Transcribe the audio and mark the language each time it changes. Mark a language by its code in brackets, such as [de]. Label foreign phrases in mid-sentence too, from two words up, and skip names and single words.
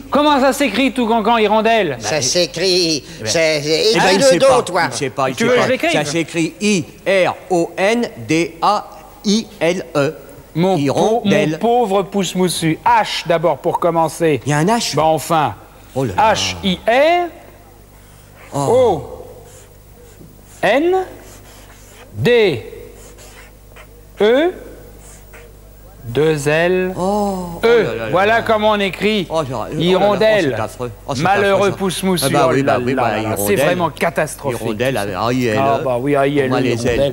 [fr] Comment ça s'écrit tout cancan hirondelle? Ça s'écrit... C'est... Eh ben, il Écris sait le don, pas. toi. Il sait pas, il Tu sait veux que pas. je l'écrive? Ça s'écrit I-R-O-N-D-A-I-L-E. Mon Hirondelle. pauvre pouce moussu. H d'abord pour commencer. Il y a un H. Bah enfin, Oh là là. H-I-R-O-N-D-E 2 L E. Voilà comment on écrit hirondelle. Malheureux pousse-mousse. C'est vraiment catastrophique. Hirondelle, A-I-L-E. Ah bah oui, A-I-L-E.